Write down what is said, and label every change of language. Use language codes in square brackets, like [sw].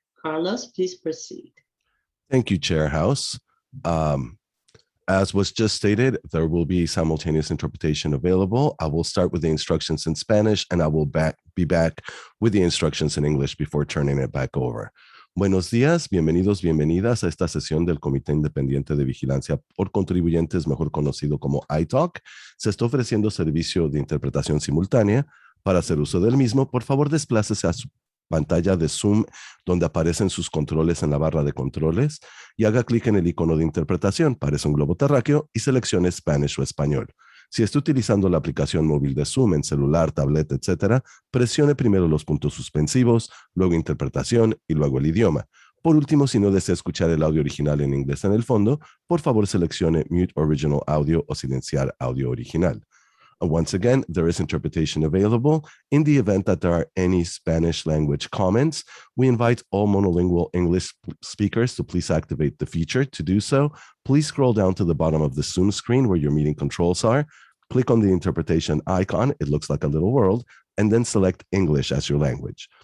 [en] Carlos, please proceed. Thank you, Chair House. As was just stated, there will be simultaneous interpretation available. I will start with the instructions in Spanish, and I will be back with the instructions in English before turning it back over. [es] Buenos días, bienvenidos, bienvenidas a esta sesión del Comité Independiente de Vigilancia por Contribuyentes, mejor conocido como ITOC. Se está ofreciendo servicio de interpretación simultánea. Para hacer uso del mismo, por favor, desplácese a su pantalla de Zoom donde aparecen sus controles en la barra de controles y haga clic en el icono de interpretación, parece un globo terráqueo, y seleccione Spanish o español. Si está utilizando la aplicación móvil de Zoom en celular, tableta, etc., presione primero los puntos suspensivos, luego interpretación y luego el idioma. Por último, si no desea escuchar el audio original en inglés en el fondo, por favor seleccione Mute Original Audio o silenciar audio original. [en] Once again, there is interpretation available. In the event that there are any Spanish language comments, we invite all monolingual English speakers to please activate the feature. To do so, please scroll down to the bottom of the Zoom screen where your meeting controls are. Click on the interpretation icon. It looks like a little world, and then select English as your language.